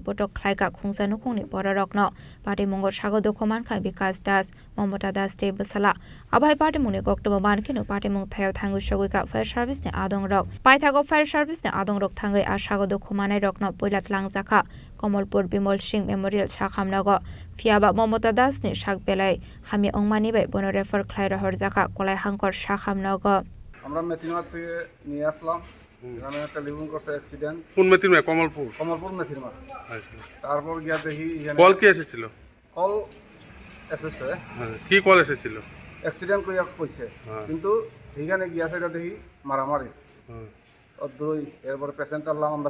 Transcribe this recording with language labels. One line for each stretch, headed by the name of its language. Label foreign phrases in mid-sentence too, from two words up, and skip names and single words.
Kok Borok: Potok Klaika Kungsanukuni Borarokno Party Mungo Shago Dokumanka Bikas Das Momota Das De Basala Abai Party Muni Koktoba Mankino Party Mung Thayo Tangu Shogika
English: Fire Service
Kok Borok: Ne Adong Rock Paithago
English: Fire Service
Kok Borok: Ne Adong Rock Tangai Ashago Dokumane Rokno Poilat Lang Zaka Komolpur Bimol Singh Memorial Shakamnago Fiaba Momota Das Ni Shak Belai Hami Ongmani Be Bono Refer Klaira Horzaka Kolai Hankor Shakamnago
Bangla: আমরা মেথিরমার থেকে নিয়ে আসলাম এখানে একটা লিভিং করছে অ্যাক্সিডেন্ট কোন মেথিরমা কমলপুর মেথিরমার তারপর গিয়া দেখি কল কি এসেছিল কল এসেছে কি কল এসেছিল অ্যাক্সিডেন্ট কইয়া কইছে কিন্তু এখানে গিয়া সেটা দেখি মারামারি দুই এরপরে পেশেন্ট আনলাম আমরা